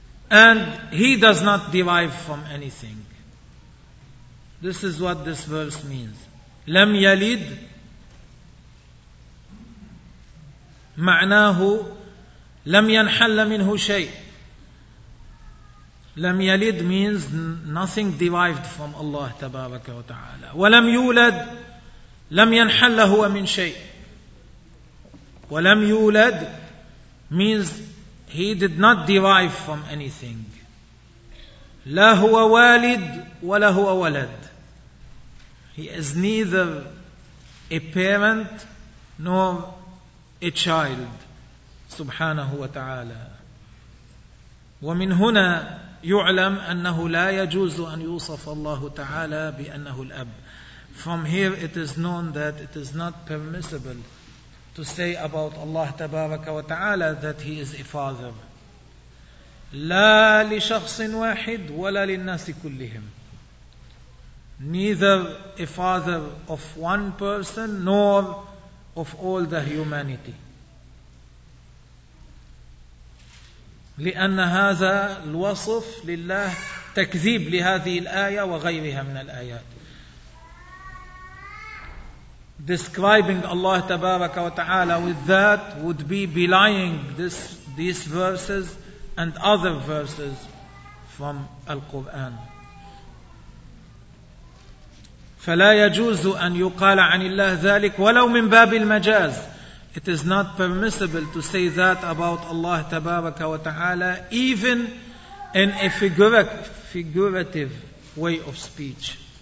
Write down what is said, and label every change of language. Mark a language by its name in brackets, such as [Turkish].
[English] And he does not derive from anything. This is what this verse means. [Arabic] لم يلد معناه لم ينحل منه شيء. لم يلد [English] means nothing derived from Allah [Arabic] تبارك وتعالى. ولم يولد لم ينحل هو من شيء. ولم يولد [English] means he did not derive from anything. [Arabic] لا هو والد ولا هو ولد. [English] He is neither a parent nor a child. [Arabic] سبحانه وتعالى. ومن هنا يعلم أنه لا يجوز أن يوصف الله تعالى بأنه الأب. [English] From here it is known that it is not permissible to say about Allah [Arabic] Tabaraka wa Ta'ala [English] that he is a father. [Arabic] لا لشخص واحد ولا للناس كلهم. [English] Neither a father of one person nor of all the humanity. [Arabic] لأن هذا الوصف لله تكذيب لهذه الآية وغيرها من الآيات. [English] Describing Allah [Arabic] Tabaraka wa Ta'ala [English] with that would be belying these verses and other verses from Al-Quran. [Arabic] فلا يجوز أن يقال عن الله ذلك ولو من باب المجاز. [English] It is not permissible to say that about Allah [Arabic] تبارك وتعالى [English] even in a figurative way of speech.